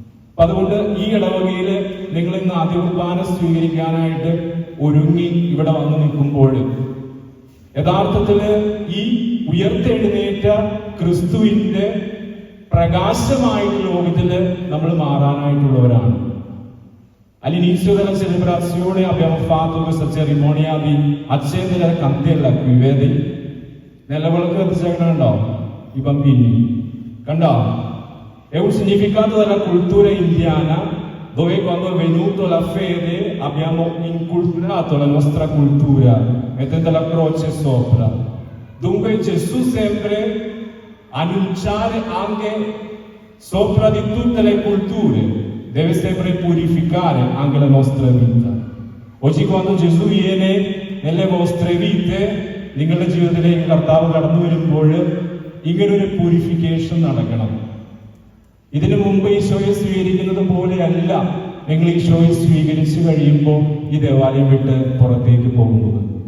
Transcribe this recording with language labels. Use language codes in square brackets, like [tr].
[ml] അപ്പൊ അതുകൊണ്ട് ഈ ഇടവകയിൽ നിങ്ങൾ ഇന്ന് ആദ്യ കുർബാന സ്വീകരിക്കാനായിട്ട് ഒരുങ്ങി ഇവിടെ വന്നു നിൽക്കുമ്പോൾ യഥാർത്ഥത്തില് ഈ ഉയർത്തെഴുന്നേറ്റ ക്രിസ്തുവിന്റെ പ്രകാശമായിട്ട് ലോകത്തില് നമ്മൾ മാറാനായിട്ടുള്ളവരാണ്. [it] All'inizio della celebrazione abbiamo fatto questa cerimonia di accendere la candela qui, vedi? Nella volta [ml] കണ്ടോ ഈ bambini? കണ്ടോ? [it] È un significato della cultura indiana dove quando è venuto la fede abbiamo inculturato la nostra cultura mettendo la croce sopra. Dunque Gesù sempre annunciare anche sopra di tutte le culture deve sempre purificare anche la nostra vita. Oggi quando Gesù viene nelle vostre vite, [ml] നിങ്ങളുടെ ജീവിതത്തിലേക്ക് കർത്താവ് കടന്നു വരുമ്പോൾ ഇങ്ങനൊരു purification നടക്കണം. ഇതിനു മുമ്പ് ഈശോയെ സ്വീകരിക്കുന്നത് പോലെയല്ല നിങ്ങൾ ഈശോയെ സ്വീകരിച്ചു കഴിയുമ്പോൾ ഈ ദേവാലയം വിട്ട് പുറത്തേക്ക് പോകുന്നത്.